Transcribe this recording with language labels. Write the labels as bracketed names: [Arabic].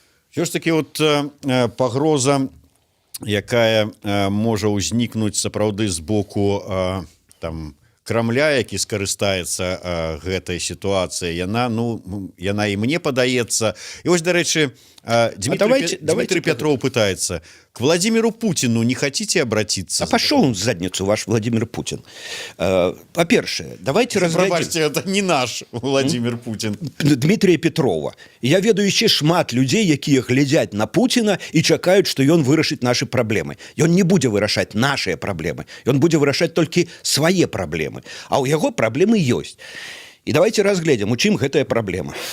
[Belarusian] Все ж таки вот пагроза, якая можа ўзнікнуць сапраўды з боку там Крамля, які скарыстаецца гэтай сітуацыяй, яна і мне падаецца. І вось, дарэчы, Дмитрий Петров пытается: [Russian] к Владимиру Путину не хотите обратиться? А пошел он в задницу, ваш Владимир Путин. По-першае, давайте разглядим... Пробачьте, это не наш Владимир Путин. Дмитрия Петрова. [Belarusian] Я ведаю яшчэ шмат людзей, якія глядзяць на Путина і чакаюць, што ён вырашыць нашы праблемы. Ён не будзе вырашаць нашыя праблемы. Ён будзе вырашаць толькі свае праблемы. А ў яго праблемы ёсць. І [Russian] давайте [Belarusian] разгледзім, у чым гэтая праблема.